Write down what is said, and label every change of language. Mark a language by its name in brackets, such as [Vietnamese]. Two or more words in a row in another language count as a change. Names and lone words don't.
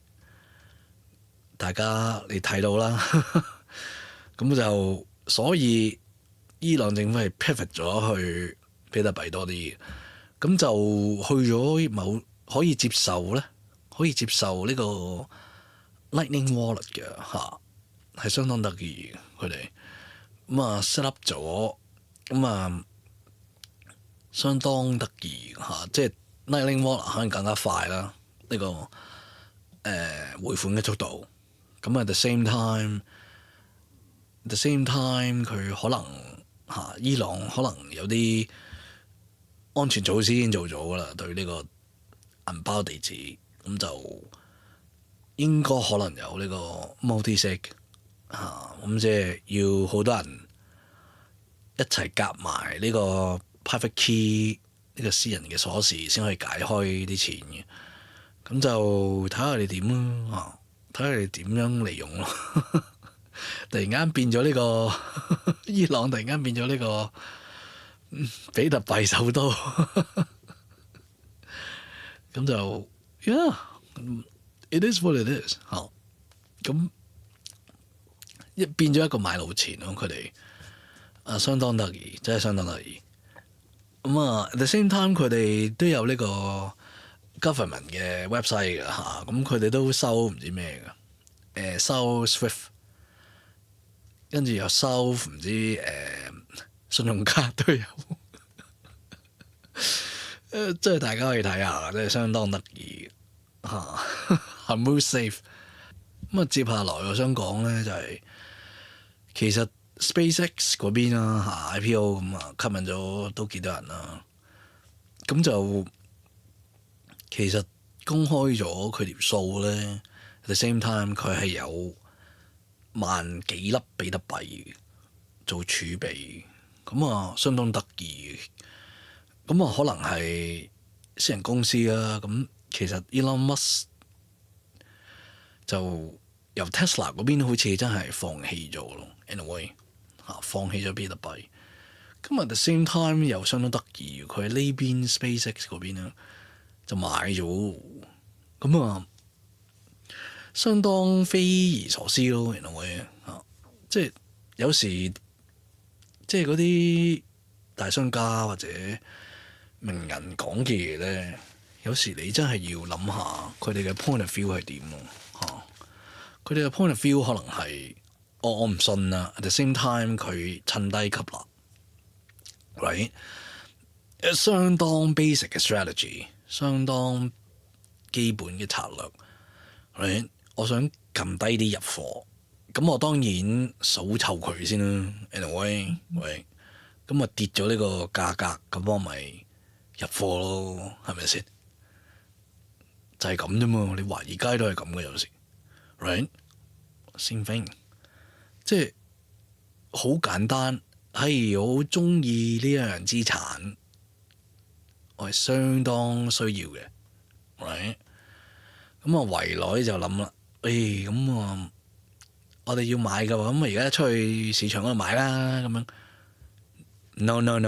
[Cantonese] 大家你睇到啦，咁就所以伊朗政府係 pivot 咗去比特幣多啲，咁就去咗某可以接受咧，可以接受呢個 Lightning Wallet 嘅嚇，係相當得意嘅佢哋。咁啊 set up 咗，咁啊相當得意嚇，即係 Lightning Wallet 可能更加快啦，呢個匯款嘅速度。咁啊 [English] at the same time [Cantonese] 佢可能伊朗可能有啲安全措施已經做咗噶啦，對呢個銀包地址，咁就應該可能有呢個 multi-sig 咁即係要好多人一齊夾埋呢個 [English] private key [Cantonese] 呢個私人嘅鎖匙先可以解開啲錢嘅。咁就睇下你點啦，睇下你點樣利用咯。突然間變咗呢個伊朗，突然間變咗呢個比特幣首都，咁就 [English] yeah，it is what it is [Cantonese] 嚇。咁變咗一個買路錢咯，佢哋相當得意，真係相當得意。咁啊 [English] at the same time [Cantonese] 佢哋都有呢個 government 嘅 website 嘅嚇，咁佢哋都收唔知咩嘅，收 Swift， 跟住又收唔知信用卡都有，即係大家可以睇下，真係相當得意嚇。Hammoud Safe。咁啊，接下來我想講咧就係、其實 SpaceX 嗰邊啦IPO 咁啊，吸引咗都幾多人啦。咁就其實公開咗佢條數咧 [English] at the same time [Cantonese] 佢係有萬幾粒比特幣做儲備，咁啊相當得意。咁啊可能係私人公司啦。咁其實 Elon Musk 就由 Tesla 嗰邊好似真係放棄咗咯，anyway 放棄咗比特幣。咁 [English] at the same time [Cantonese] 又相當得意，佢喺呢邊 SpaceX 嗰邊咧就買咗，咁啊相當匪夷所思咯，anyway 即係有時即係嗰啲大商家或者名人講嘅嘢咧，有時你真係要諗下佢哋嘅 [English] point of view [Cantonese] 係點咯嚇。佢哋嘅 [English] point of view [Cantonese] 可能係我唔信啦。 [English] At the same time [Cantonese] 佢趁低吸納，right？相當 basic 嘅 strategy， 相當基本嘅策略，right？我想撳低啲入貨，咁我當然數臭佢先啦。anyway， 喂，咁啊跌咗呢個價格，咁我咪入貨咯，係咪先？就係咁啫嘛。你華爾街都係咁嘅，有時 [English] right？Same thing， [Cantonese] 即係好簡單。係我好中意呢樣資產，我係相當需要嘅，right？咁啊圍內就諗啦，咁啊我哋要買嘅話，咁啊而家出去市場嗰度買啦，咁樣。No，